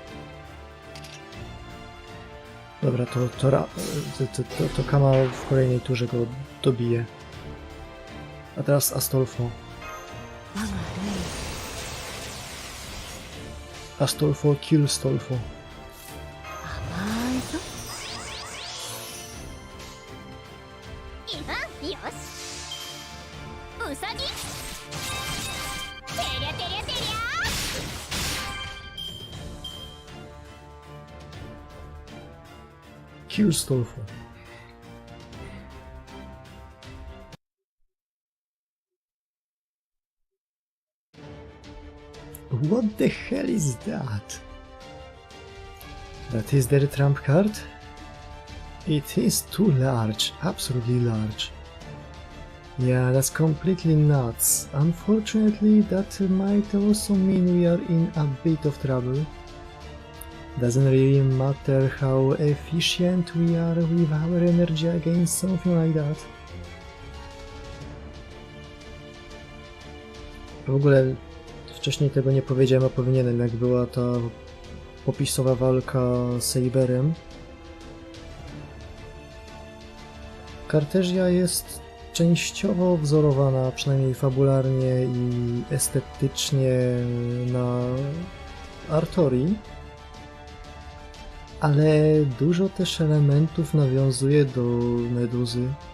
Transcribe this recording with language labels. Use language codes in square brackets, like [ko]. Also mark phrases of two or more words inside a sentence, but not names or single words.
[pl] Dobra, to Kama w kolejnej turze go dobije. A teraz Astolfo. Astolfo kill Stolfo. [ja] 甘いぞ。今よし。うさぎ。てりゃてりゃてりゃ。 [en] Kill Stolfo. What the hell is that? That is their trump card? It is too large, absolutely large. Yeah, that's completely nuts. Unfortunately, that might also mean we are in a bit of trouble. Doesn't really matter how efficient we are with our energy against something like that. [pl] W ogóle wcześniej tego nie powiedziałem, a powinienem, jak była ta popisowa walka z Saberem. Kartezja jest częściowo wzorowana, przynajmniej fabularnie i estetycznie, na Artorii, ale dużo też elementów nawiązuje do Meduzy.